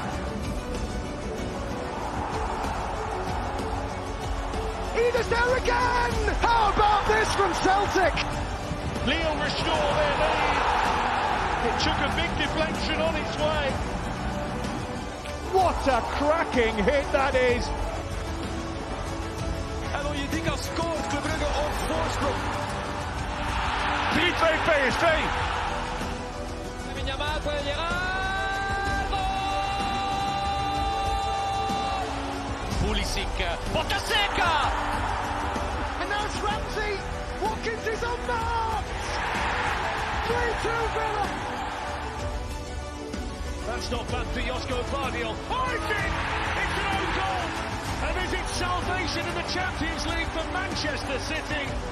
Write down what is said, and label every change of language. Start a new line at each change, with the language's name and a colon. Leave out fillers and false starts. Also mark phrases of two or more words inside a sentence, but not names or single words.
English: Eder's there again! How about this from Celtic? Lyon restore their lead. It took a big deflection on its way. What a cracking hit that is!
Dutch: En dan je denkt als scoort Club Brugge op voorsprong. 3-2 PSV.
Spanish: Yamal puede llegar.
Italian: Pulisic, botta seca!
English: And now it's Ramsey. Watkins is on mark. 3-2 Villa. That's not bad for Josko Gvardiol. Oh, it's in! It's an own goal! And is it salvation in the Champions League for Manchester City?